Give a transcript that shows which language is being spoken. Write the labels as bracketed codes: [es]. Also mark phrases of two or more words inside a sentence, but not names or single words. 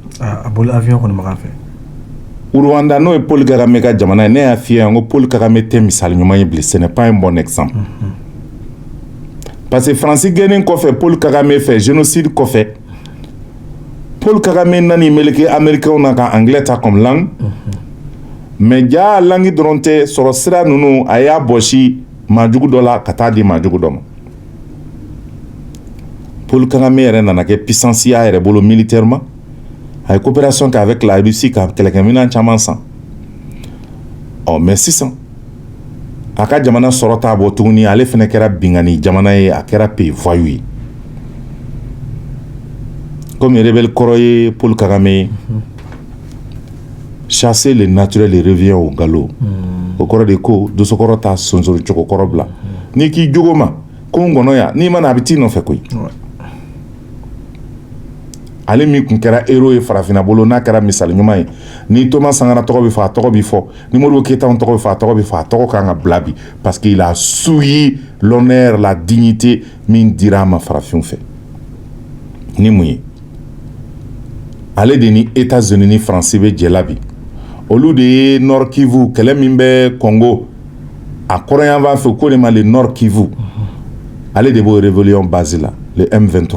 [bm] A bolo avion kɔni makan fɛ. Rwanda n'o ye Paul Kagame ka jamana ye, ne y'a f'i ye n ko Paul Kagame tɛ misali ɲuman ye bilen, [fr] ce n'est pas un bon exemple. [bm] Parce que Faransi gɛnnen kɔfɛ Paul Kagame fɛ génocide kɔfɛ, Paul Kagame nani meleke américain na ka anglais ta [fr] comme langue, mais [bm] ja langue dɔrɔn tɛ sɔrɔ sira ninnu a y'a bɔsi maajugu dɔ la ka taa di maajugu dɔ ma. Paul Kagame yɛrɛ nana kɛ puissance y'a yɛrɛ bolo militairement, a ye coopération kɛ [fr] avec la Russie [bm] ka kɛlɛkɛminɛn caman san. Mais sisan a ka jamana sɔrɔ t'a bɔ tuguni, ale fɛnɛ kɛra bingani jamana ye, a kɛra [fr] pays voyou [bm] ye. [fr] Comme rebelle [bm] kɔrɔ ye [fr] Paul Kagame, chasser le naturel et revient au galop. [bm] O kɔrɔ de ko dosokɔrɔ ta sonsori cogo kɔrɔ bila. Ni k'i jogo ma ko n gɔnɔ ya, n'i ma na a bɛ t'i nɔfɛ koyi. Ale min kun kɛra héros ye farafinna bolo, n'a kɛra misali ɲuman ye, ni Thomas Sankara tɔgɔ bɛ fɔ a tɔgɔ bɛ fɔ, ni Modibo Keyita tɔgɔ bɛ fɔ a tɔgɔ bɛ fɔ, a tɔgɔ kan ka bila bi [fr] parce qu'il a souillé l'honneur, la dignité [bm] min dira a ma farafinw fɛ. Ni mun ye? Ale de ni États-Unis ni Faransi bɛ jɛ la bi. Olu de ye Nord Kivu kɛlɛ min bɛ Congo a kɔrɔyan fan fɛ ko de ma le Nord Kivu. Ale de b'o rébellion base la, le M23.